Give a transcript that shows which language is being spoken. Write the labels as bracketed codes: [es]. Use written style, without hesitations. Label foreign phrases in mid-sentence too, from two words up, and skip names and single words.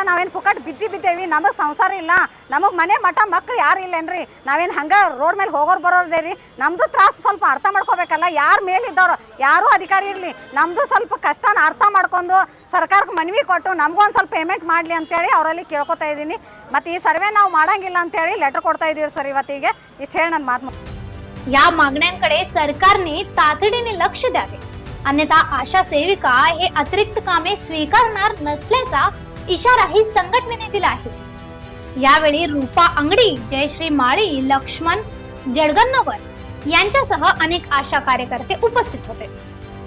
[kn] ನಾವೇನು ಪುಕಟ್ ಬಿದ್ದೇವಿ, ನಮಗೆ ಸಂಸಾರ ಇಲ್ಲ, ನಮಗೆ ಮನೆ ಮಠ ಮಕ್ಳು ಯಾರು ಇಲ್ಲೇನ್ರಿ, ನಾವೇನು ಹಂಗೆ ರೋಡ್ ಮೇಲೆ ಹೋಗೋರು ಬರೋದೇ ರೀ. ನಮ್ಮದು ತ್ರಾಸು ಸ್ವಲ್ಪ ಅರ್ಥ ಮಾಡ್ಕೋಬೇಕಲ್ಲ. ಯಾರು ಮೇಲಿದ್ದವರು ಯಾರೂ ಅಧಿಕಾರಿ ಇರಲಿ, ನಮ್ಮದು ಸ್ವಲ್ಪ ಕಷ್ಟನ ಅರ್ಥ ಮಾಡ್ಕೊಂಡು ಸರ್ಕಾರಕ್ಕೆ ಮನವಿ ಕೊಟ್ಟು ನಮಗೊಂದು ಸ್ವಲ್ಪ ಪೇಮೆಂಟ್ ಮಾಡಲಿ ಅಂತೇಳಿ ಅವರಲ್ಲಿ ಕೇಳ್ಕೊತಾ ಇದ್ದೀನಿ. ಮತ್ತು ಈ ಸರ್ವೆ ನಾವು ಮಾಡಂಗಿಲ್ಲ ಅಂತೇಳಿ ಲೆಟರ್ ಕೊಡ್ತಾ ಇದ್ದೀವಿ सर ಇವತ್ತಿಗೆ. इष्ट ಹೇಳಿ ನನ್ನ मात. [mr] या मागण्यांकडे सरकारने तातडीने लक्ष द्यावे, अन्यथा आशा सेविका हे अतिरिक्त कामे स्वीकारणार नसल्याचा इशाराही संघटनेने दिला आहे. यावेळी रूपा अंगडी, जयश्री माळी, लक्ष्मण जडगन्नवर यांच्यासह अनेक आशा कार्यकर्ते उपस्थित होते.